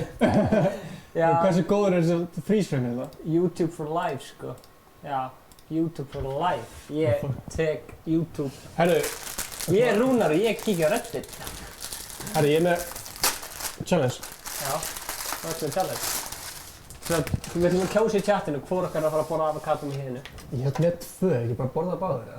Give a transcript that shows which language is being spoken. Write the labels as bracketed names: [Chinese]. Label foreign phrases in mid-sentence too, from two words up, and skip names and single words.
[Icelandic] Hversu góður er þessi freeze-frame þetta? [English] YouTube for life, [Icelandic] sko. Já, [English] YouTube for life. [Icelandic] Ég tek YouTube. Herru. Ég er Rúnar og ég kíkja á Reddit. Herru, ég er með challenge. Já, hvað er með challenge? Við ætlum að kjósa í chatinu hvor okkar er að fara að borða avokado með hinu. Ég held með tvö, ekki bara borða báðir eða?